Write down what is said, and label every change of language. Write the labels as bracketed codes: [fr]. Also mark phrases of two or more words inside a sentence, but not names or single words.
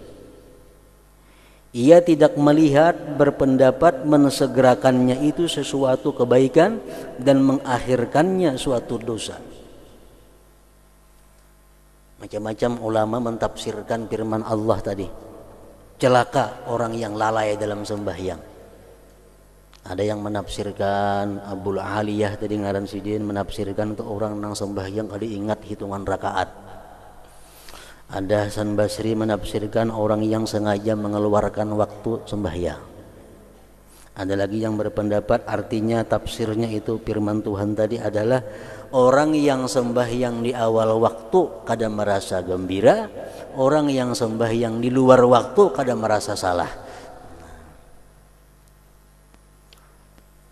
[id] Ia tidak melihat, berpendapat mensegerakannya itu sesuatu kebaikan dan mengakhirkannya suatu dosa. Macam-macam ulama mentafsirkan firman Allah tadi. Celaka orang yang lalai dalam sembahyang. Ada yang menafsirkan, [bjn] Abul Aliyah tadi ngaran sidin menafsirkan untuk orang nang sembahyang kali ingat hitungan rakaat. [id] Ada Hasan Basri menafsirkan orang yang sengaja mengeluarkan waktu sembahyang. Ada lagi yang berpendapat artinya tafsirnya itu firman Tuhan tadi adalah orang yang sembahyang di awal waktu kada merasa gembira, orang yang sembahyang di luar waktu kada merasa salah.